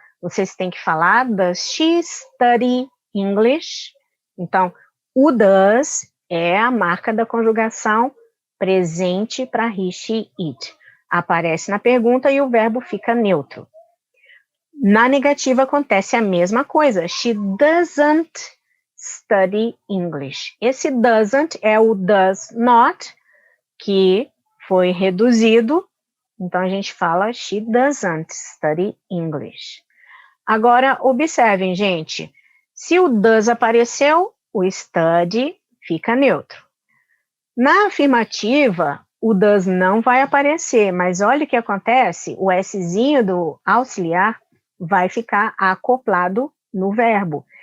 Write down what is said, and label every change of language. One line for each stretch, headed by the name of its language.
Portuguese: Vocês têm que falar
English: does she study English?
Portuguese: Então, o does é a marca da conjugação presente para he, she, it. Aparece na pergunta e o verbo fica neutro. Na negativa acontece a mesma coisa.
English: She doesn't study English.
Portuguese: Esse doesn't é o does not, que foi reduzido. Então, a gente fala
English: she doesn't study English.
Portuguese: Agora, observem, gente. Se o does apareceu, o study fica neutro. Na afirmativa, o does não vai aparecer, mas olha o que acontece. O Szinho do auxiliar vai ficar acoplado no verbo.